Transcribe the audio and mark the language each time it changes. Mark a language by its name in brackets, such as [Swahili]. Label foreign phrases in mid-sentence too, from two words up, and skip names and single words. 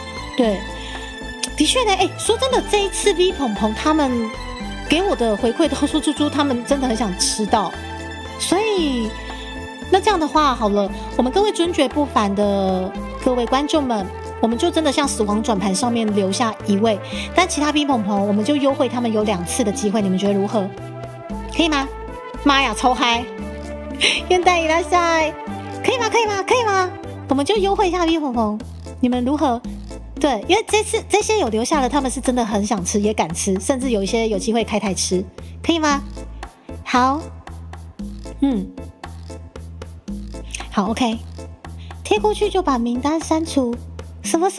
[Chinese] 对，的确呢，说真的，这一次 V 鹏鹏他们给我的回馈都说猪猪他们真的很想吃到，所以那这样的话好了，我们各位尊爵不凡的各位观众们。我们就真的像死亡转盘上面留下1位，但其他 V 鹏鹏我们就优惠他们有2次的机会，你们觉得如何？可以吗？妈呀，超嗨！现代いらっしゃい，可以吗？可以吗？可以吗？我们就优惠一下 V 鹏鹏，你们如何？对，因为这些有留下的，他们是真的很想吃，也敢吃，甚至有一些有机会开台吃，可以吗？好，好 ，OK， 贴过去就把名单删除。什么？